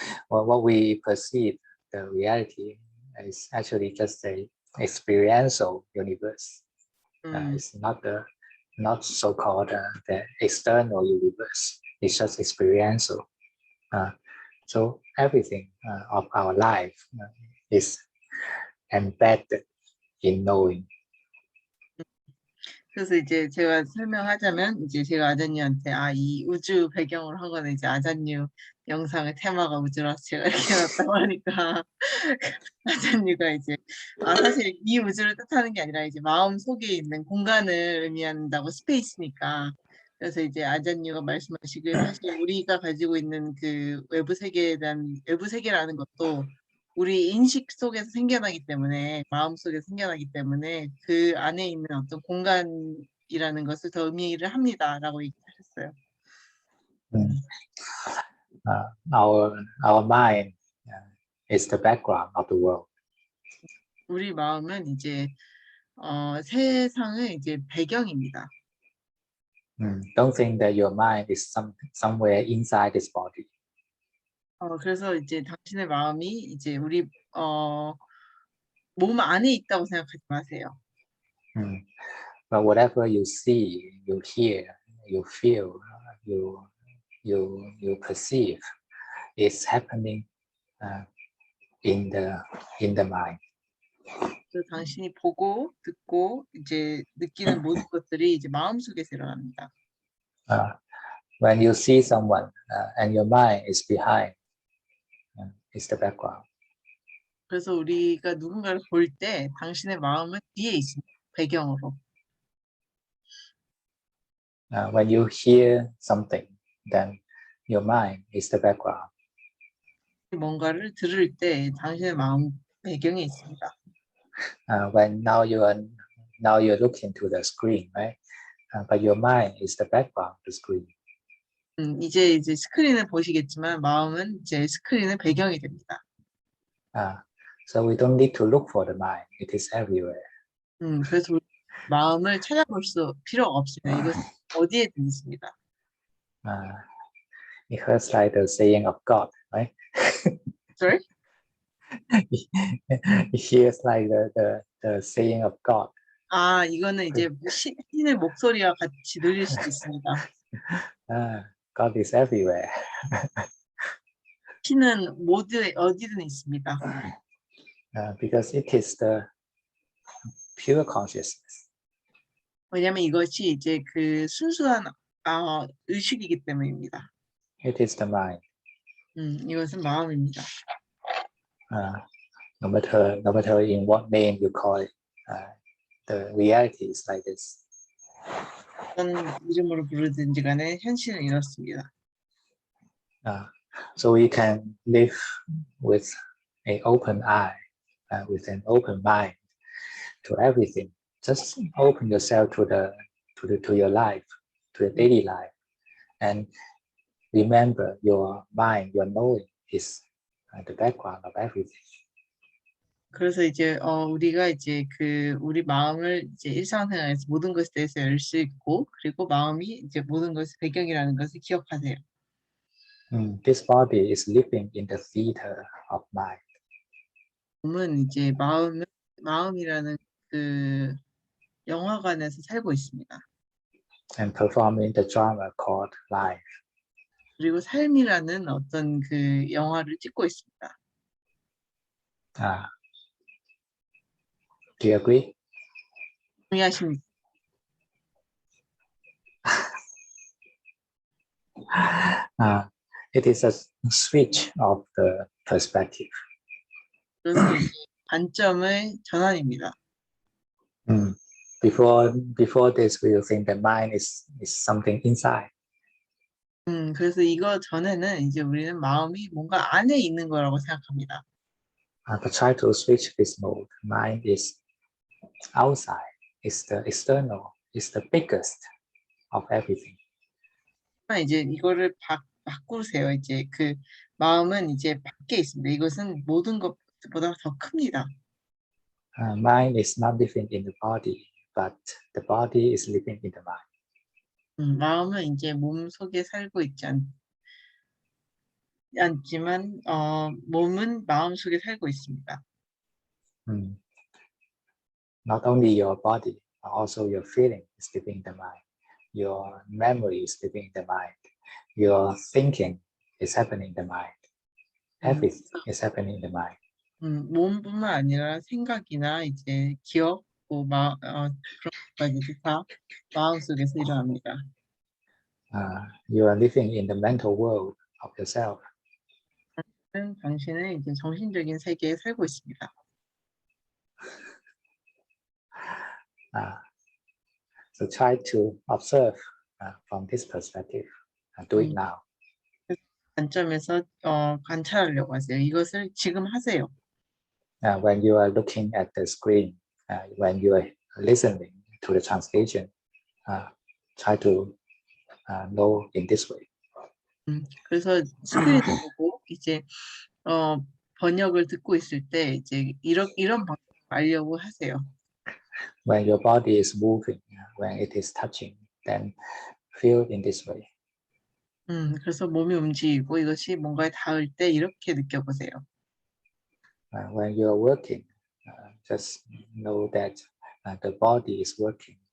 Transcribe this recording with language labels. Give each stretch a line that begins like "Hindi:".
English: Well, what we perceive, the reality, is actually just a experiential universe. It's not so-called the external universe. It's just experiential. So everything of our life is embedded in knowing.
Korean: 그래서 이제 제가 설명하자면 이제 제가 아잔유한테 이 우주 배경으로 한 거는 이제 아잔유 영상의 테마가 우주라서 제가 이렇게 놨다고 하니까 아잔유가 이제 사실 이 우주를 뜻하는 게 아니라 이제 마음 속에 있는 공간을 의미한다고 스페이스니까. 그래서 이제 아잔유가 말씀하시길 사실 우리가 가지고 있는 그 외부 세계에 대한 외부 세계라는 것도 우리 인식 속에서 생겨나기 때문에 마음 속에서 생겨나기 때문에 그 안에 있는 어떤 공간이라는 것을 더 의미를 합니다라고 얘기하셨어요.
English: Our mind is the background of the world.
Korean: 우리 마음은 이제 세상의 이제 배경입니다.
English: Don't think that your mind is somewhere inside this body.
Korean: 그래서 이제 당신의 마음이 이제 우리 몸 안에 있다고 생각하지 마세요.
English: But whatever you see, you hear, you feel, you perceive is happening in the mind.
Korean: 그래서 당신이 보고 듣고 이제 느끼는 모든 것들이 이제 마음속에서 일어납니다.
English: When you see someone and your mind is behind, it's the background.
Korean: 그래서 우리가 누군가를 볼 때 당신의 마음은 뒤에 있습니다. 배경으로.
English: When you hear something, then your mind is the background.
Korean: 뭔가를 들을 때 당신의 마음 배경에 있습니다.
English: When now you're looking to the screen, right? But your mind is the background to screen.
Korean: 이제 스크린을 보시겠지만 마음은 이제 스크린의 배경이 됩니다.
English: So we don't need to look for the mind; it is everywhere.
Korean: 그래서 우리 마음을 찾아볼 필요가 없습니다. 이것은 어디에든 있습니다.
English: It hurts like the saying of God, right? Sorry? It hears like the saying of God.
Korean: 이거는 이제 신의 목소리와 같이 들릴 수도 있습니다.
English: God is everywhere.
Korean: 신은 어디든 있습니다.
English: Because it is the pure consciousness.
Korean: 왜냐하면 이것이 이제 그 순수한 의식이기 때문입니다.
English: It is the mind.
Korean: 이것은 마음입니다.
English: No matter in what name you call it, the reality is like this.
Korean: 어떤 이름으로 부르든지 간에 현실은 이렇습니다.
English: So we can live with an open eye, with an open mind to everything. Just open yourself to your life, to your daily life, and remember your mind, your knowing is the background of everything.
Korean: 그래서 이제 우리가 이제 우리 마음을 이제 일상생활에서 모든 것에 대해서 열 수 있고 그리고 마음이 이제 모든 것의 배경이라는 것을 기억하세요.
English: This body is living in the theater of mind.
Korean: 몸은 이제 마음이라는 그 영화관에서 살고 있습니다.
English: And performing the drama called life.
Korean: 그리고 삶이라는 어떤 그 영화를 찍고 있습니다.
English: Do you agree?
Korean: 동의하십니까?
English: It is a switch of the perspective.
Korean: 그것은 이제 관점의 전환입니다.
English: Before this, we will think that mind is something inside.
Korean: 그래서 이거 전에는 이제 우리는 마음이 뭔가 안에 있는 거라고 생각합니다.
English: But try to switch this mode. Mind is outside. It's the external. It's the biggest of everything.
Korean: 이제 이거를 바꾸세요. 이제 그 마음은 이제 밖에 있습니다. 이것은 모든 것보다 더 큽니다.
English: Mind is not living in the body, but the body is living in the mind.
Korean: 마음은 이제 몸 속에 살고 있지 않지만 몸은 마음 속에 살고 있습니다.
English: Not only your body, but also your feeling is living in the mind. Your memory is living in the mind. Your thinking is happening in the mind. Everything is happening in the mind.
Korean: 몸뿐만 아니라 생각이나 이제 기억, 그런 것까지도 다 마음 속에서 일어납니다.
English: You are living in the mental world of yourself.
Korean: 당신은 이제 정신적인 세계에 살고 있습니다.
English: So try to observe from this perspective. Do it now.
Korean: 관점에서 관찰하려고 하세요. 이것을 지금 하세요.
English: When you are looking at the screen, when you are listening to the translation, try to know in this way.
Korean: 그래서 스크린을 보고 이제 번역을 듣고 있을 때 이제 이런 방법을 알려고 하세요.
English: When your body is moving, when it is touching, then feel in this way.
Korean: 그래서 몸이 움직이고 이것이 뭔가에 닿을 때 이렇게 느껴보세요.
English: When you are working, just know that the body is working.